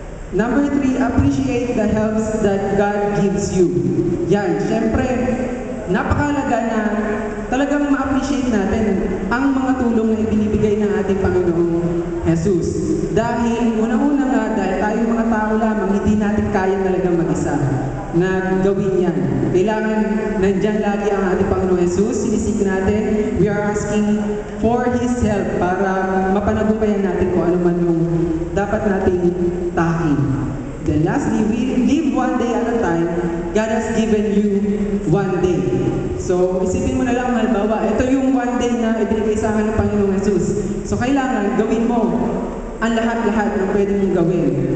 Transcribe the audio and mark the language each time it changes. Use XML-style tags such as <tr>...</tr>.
<en>Number 3, appreciate the helps that God gives you.</en> <tl>Yan, syempre, napakahalaga na talagang ma-appreciate natin ang mga tulong na ibinibigay ng ating Panginoong Jesus. Dahil unang-una nga, dahil tayo mga tao lamang, hindi natin kaya talagang mag-isa na gawin yan. Kailangan nandyan lagi ang ating Panginoong Jesus, sinisik natin,</tl> <en>we are asking for His help</en> <tl>para mapanagumpayan natin kung ano man yung dapat nating takin.</tl> <en>Then lastly, we live one day at a time. God has given you one day.</en> <tl>So, isipin mo na lang, halimbawa, ito yung</tl> <en>one day</en> <tl>na ibinigay sa akin ng Panginoong Jesus. So, kailangan gawin mo ang lahat-lahat na pwede mong gawin.</tl>